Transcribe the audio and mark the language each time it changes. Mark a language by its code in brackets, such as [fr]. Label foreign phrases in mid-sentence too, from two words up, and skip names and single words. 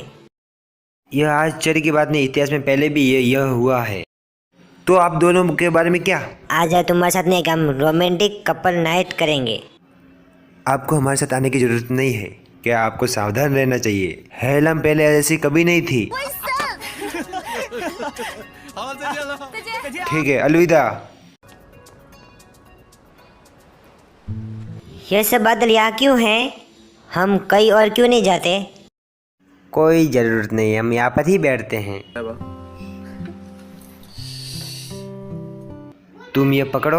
[hi] यह आश्चर्य की बात नहीं, इतिहास में पहले भी यह हुआ है। तो आप दोनों के बारे में क्या? आज है तुम्हारे साथ नहीं, हम [en] romantic couple night [hi] करेंगे। आपको हमारे साथ आने की जरूरत नहीं है। क्या आपको सावधान रहना चाहिए। हेलम पहले ऐसी कभी नहीं थी। [zh] 好，再见了，再见，再见。 [hi] ठीक है, अलविदा। यह सब बादल यहाँ क्यों हैं? हम कहीं और क्यों नहीं जाते? कोई जरूरत नहीं, हम यहाँ पर ही बैठते हैं। तुम ये पकड़ो।